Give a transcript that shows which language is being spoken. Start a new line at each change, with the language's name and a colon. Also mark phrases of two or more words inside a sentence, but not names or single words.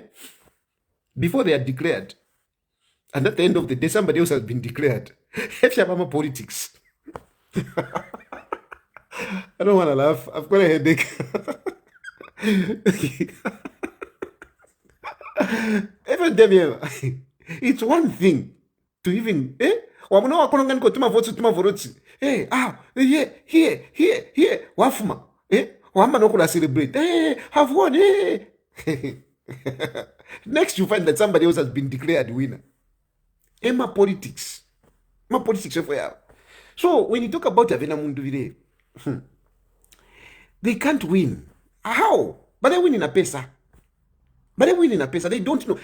English: Before they are declared. And at the end of the day, somebody else has been declared. Politics. I don't want to laugh. I've got a headache. It's one thing to even, here,
Bemba: wafuma, wamba no kula
English: celebrate, have won, Next you find that somebody else has been declared winner. My politics. So when you talk about Avena Mundubile, they can't win. How? But they win in a pesa. They don't know.